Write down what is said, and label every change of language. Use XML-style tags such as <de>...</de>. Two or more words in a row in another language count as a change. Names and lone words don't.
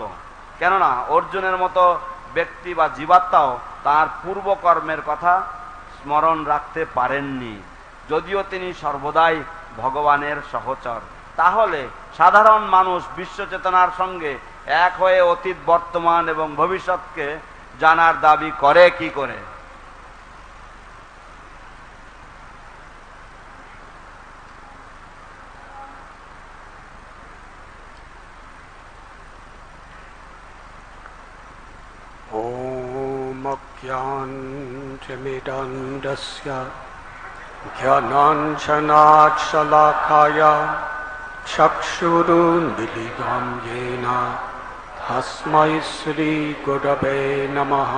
<bn>কেননা অর্জুনের মতো ব্যক্তি বা জীবাত্মাও তার পূর্বকর্মের কথা স্মরণ রাখতে পারেননি, যদিও তিনি সর্বদাই ভগবানের সহচর। তাহলে সাধারণ মানুষ বিশ্বচেতনার সঙ্গে এক হয়ে অতীত, বর্তমান এবং ভবিষ্যৎকে জানার দাবি করে কি করে?</bn> <sa>ওঁ অজ্ঞানতিমিরান্ধস্য জ্ঞানাঞ্জনশলাকয়া চক্ষুরুন্মীলিতং যেন তস্মৈ শ্রীগুরবে নমঃ.</sa>